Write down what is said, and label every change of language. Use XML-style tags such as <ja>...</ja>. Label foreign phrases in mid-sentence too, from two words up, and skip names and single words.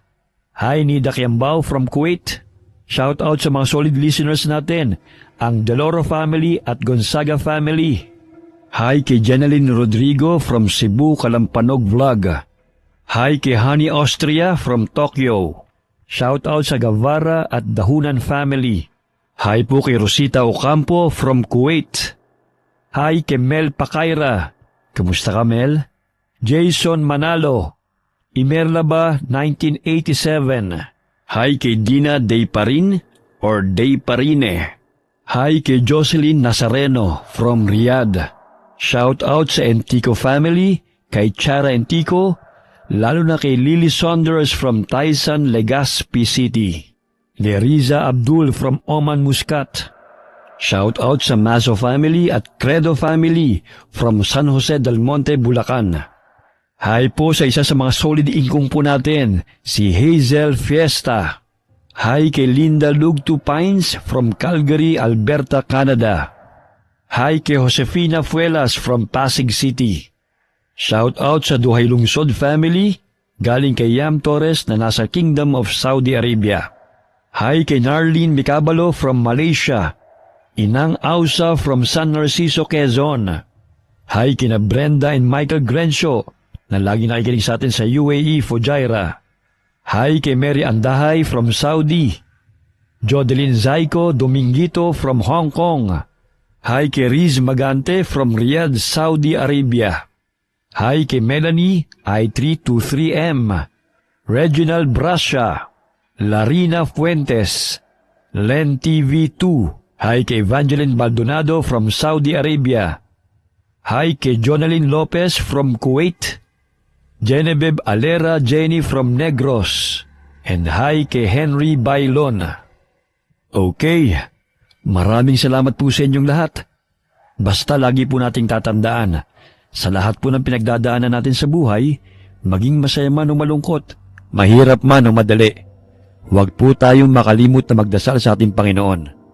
<tl>Hi Nida Kiambao from Kuwait.</tl> <en>Shout out</en> <tl>sa mga</tl> <en>solid listeners</en> <tl>natin, ang Deloro family at Gonzaga family. Hi kay Jeneline Rodrigo from Cebu, Kalampanog Vlog. Hi kay Honey Austria from Tokyo.</tl> <en>Shout out</en> <tl>sa Gavara at Dahunan family. Hi po kay Rosita Ocampo from Kuwait. Hi kay Mel Pakaira. Kamusta ka, Mel? Jason Manalo. Imerla ba 1987. Hi kay Dina Dayparin or Dayparine. Hi kay Jocelyn Nazareno from Riyadh.</tl> <en>Shout out</en> <tl>sa Entico family, kay Chara Entico, lalo na kay Lily Saunders from Taisan, Legazpi City. Leriza Abdul from Oman, Muscat.</tl> <en>Shout out</en> <tl>sa Maso family at Credo family from San Jose del Monte, Bulacan. Hi po sa isa sa mga solid income po natin, si Hazel Fiesta. Hi kay Linda Lugtu Pines from Calgary, Alberta, Canada. Hi kay Josefina Fuelas from Pasig City.</tl> <en>Shout out</en> <tl>sa Duhay Lungsod family, galing kay Yam Torres na nasa Kingdom of Saudi Arabia. Hi kay Narlene Micabalo from Malaysia. Inang Ausa from San Narciso, Quezon. Hi kina Brenda and Michael Grencio na lagi nakikinig sa atin sa UAE, Fujairah. Hi kay Mary Andahay from Saudi. Jodeline Zaiko Domingito from Hong Kong. Hi kay Riz Magante from Riyadh, Saudi Arabia. Hi kay Melanie I323M, Reginald Brasha, Larina Fuentes, Len TV2. Hi kay Evangeline Baldonado from Saudi Arabia. Hi kay Jonalyn Lopez from Kuwait, Genevieve Alera Jenny from Negros, and hi kay Henry Bailon. Okay, maraming salamat po sa inyong lahat. Basta lagi po nating tatandaan, sa lahat po ng pinagdadaanan natin sa buhay, maging masaya man o malungkot, mahirap man o madali, huwag po tayong makalimot na magdasal sa ating Panginoon.</tl>